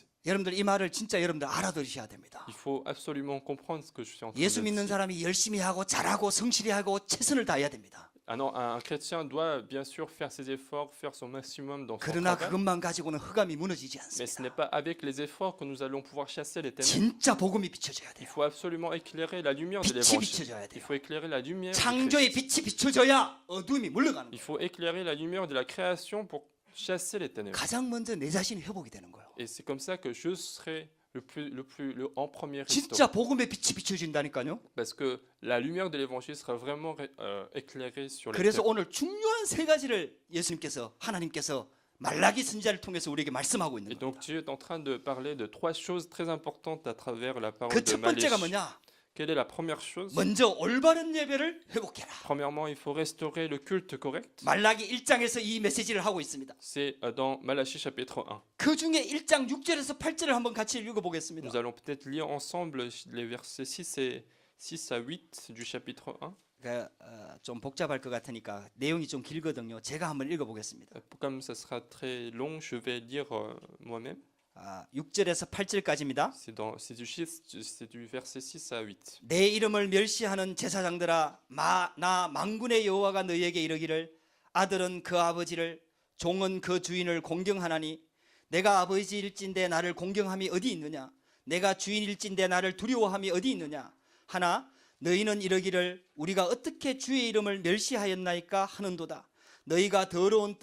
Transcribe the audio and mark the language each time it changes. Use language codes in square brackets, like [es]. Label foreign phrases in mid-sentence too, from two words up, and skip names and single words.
[ko] 여러분들 이 말을 진짜 여러분들 알아들으셔야 됩니다. [fr] Il faut absolument comprendre ce que je suis en train de [ko] 예수 믿는 [fr] dire. [ko] 사람이 열심히 하고 잘하고 성실히 하고 최선을 다해야 됩니다. [fr] Un chrétien doit bien sûr faire ses efforts, faire son maximum dans son [ko] 그러나 [fr] travail. [ko] 그것만 가지고는 흑암이 무너지지 [fr] Mais ce [ko] 않습니다. [fr] n'est pas avec les efforts que nous allons pouvoir chasser les ténèbres. [ko] 진짜 복음이 비춰져야 [fr] Il [ko] 돼요. [fr] faut absolument éclairer la lumière de [ko] 빛이 [fr] l'évangile. [ko] 비춰져야 [fr] Il [ko] 돼요. [fr] faut éclairer la lumière du [ko] 창조의 [fr] Christ. [ko] 빛이 비춰져야 어둠이 물러가는 [fr] Il [ko] 거예요. [fr] faut éclairer la lumière de la création pour chasser les ténèbres. [ko] 가장 먼저 내 자신이 회복이 되는 거예요. [fr] Et c'est comme ça que je serai en premier restauré. [ko] 진짜 복음의 빛이 비춰진다니까요. [fr] Parce que la lumière de l'évangile sera vraiment éclairée sur les [ko] 그래서 [fr] ténèbres. [ko] 오늘 중요한 세 가지를 예수님께서 하나님께서 말라기 선지자를 통해서 우리에게 말씀하고 있는 [fr] Et donc [ko] 겁니다. [fr] Dieu est en train de parler de trois choses très importantes à travers la parole [ko] 그 [fr] de [ko] 첫 번째가 [fr] Malachie. [ko] 뭐냐? [fr] Quelle est la première chose? [ko] 먼저 올바른 예배를 회복해라. [fr] Premièrement, il faut restaurer le culte correct. [ko] 말라기 1장에서 이 메시지를 하고 있습니다. [fr] C'est dans Malachie chapitre 1. [ko] 그 중에 1장 6절에서 8절을 한번 같이 읽어보겠습니다. [fr] Nous allons peut-être lire ensemble les versets 6 à 8 du chapitre 1. [ko] 좀 복잡할 것 같으니까 내용이 좀 길거든요. 제가 한번 읽어보겠습니다. [fr] Comme ça sera très long, je vais lire moi-même. [ko] 6절에서 8절까지입니다. [fr] C'est du verset 6 à 8. [ko] 내 이름을 멸시하는 제사장들아 나 만군의 여호와가 너희에게 이르기를 아들은 그 아버지를 종은 그 주인을 공경하나니 내가 아버지일진데 나를 공경함이 어디 있느냐 내가 주인일진데 나를 두려워함이 어디 있느냐 하나 너희는 이르기를 우리가 어떻게 주의 이름을 멸시하였나이까 하는도다 너희가 더러운